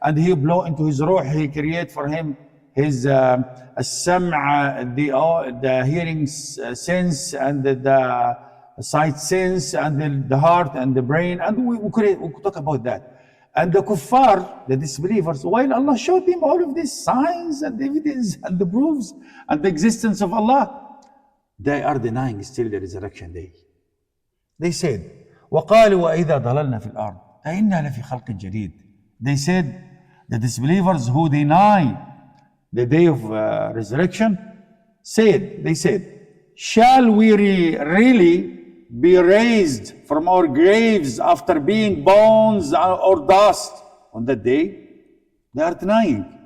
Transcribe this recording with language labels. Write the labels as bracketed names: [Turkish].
[English] And He blow into His ruh, He create for him his as-sam', the hearing sense, and the sight sense, and the heart and the brain, and we could talk about that. And the kuffar, the disbelievers, while Allah showed them all of these signs and evidence and the proofs and the existence of Allah, they are denying still the resurrection day. They said, [Arabic] وَقَالُوا وَإِذَا ضَلَلْنَا فِي الْأَرْضِ أَإِنَّا لَفِي خَلْقٍ جَدِيدٍ. [English] They said, the disbelievers who deny the day of resurrection, they said, shall we really be raised from our graves after being bones or dust on that day? They are denying.